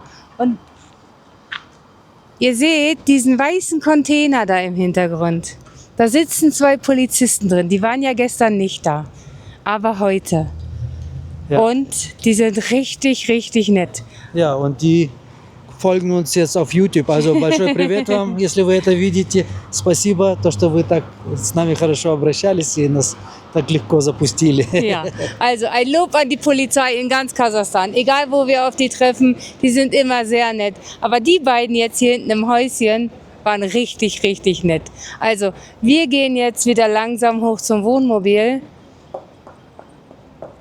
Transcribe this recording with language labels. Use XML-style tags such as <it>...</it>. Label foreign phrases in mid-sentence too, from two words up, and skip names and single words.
<de>Und ihr seht diesen weißen Container da im Hintergrund. Da sitzen 2 Polizisten drin. Die waren ja gestern nicht da, aber heute. Ja. Und die sind richtig, richtig nett. Ja, und die folgen uns jetzt auf YouTube.</de> <ru>Also большой привет вам, если вы это видите. Спасибо, то, что вы так с нами хорошо обращались и нас так легко запустили.</ru> <de>Ja, also ein Lob an die Polizei in ganz Kasachstan. Egal, wo wir auf die treffen, die sind immer sehr nett. Aber die beiden jetzt hier hinten im Häuschen waren richtig, richtig nett. Also wir gehen jetzt wieder langsam hoch zum Wohnmobil.</de>